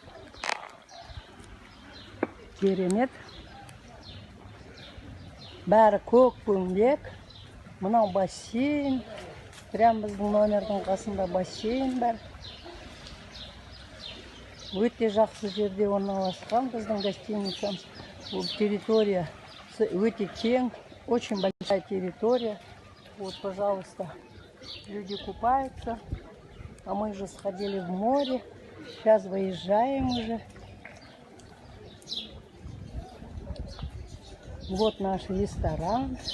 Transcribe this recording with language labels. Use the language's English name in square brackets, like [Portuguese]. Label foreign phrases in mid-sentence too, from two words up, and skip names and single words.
[Kazakh] Керемет. Бәрі көк көңлек. Мынау бассейн. Прям біздің номердің қасында бассейн бар. Өте жақсы жерде орналасқан біздің гостиницамыз. Бұл территория өте кең, [Russian] очень большая территория. Вот, пожалуйста, люди купаются. А мы же сходили в море. Сейчас выезжаем уже. Вот наш ресторан.